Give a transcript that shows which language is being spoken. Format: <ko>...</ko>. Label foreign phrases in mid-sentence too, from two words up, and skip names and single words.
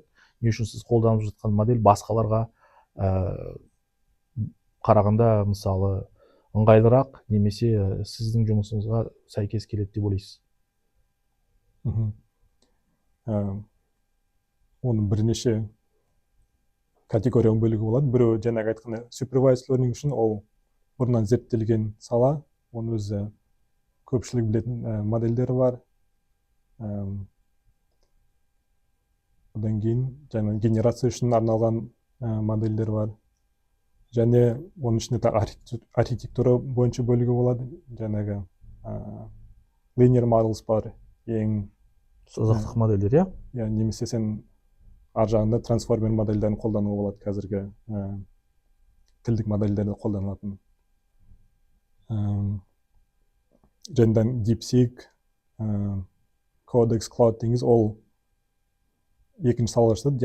<kk>Не үшін сіз қолданып жатқан модель басқаларға қарағанда мысалы ыңғайлырақ, немесе сіздің жұмысыңызға сәйкес келеді деп ойлайсыз? Оны бірнеше категорияға бөлуге болады. Біреу жаңағы айтқандай</kk> <en>supervised learning</en> <kk>үшін ол бұрыннан зерттелген сала, оның өзі көпшілік білетін модельдері бар. Одан кейін жаңа генерация үшін арналған модельдер бар. Және оның ішінде архитектура бойынша бөлуге болады. Жаңағы</kk> <en>linear models</en> <kk>бар, ең сызықтық модельдер, иә? Немесе сен ар жағында трансформер модельдерін қолдануға болады, қазіргі тілдік модельдерді қолданылатын. Жәнеден DeepSeek, Codex, Cloud деңіз, ол екінші салаға жатады.</kk>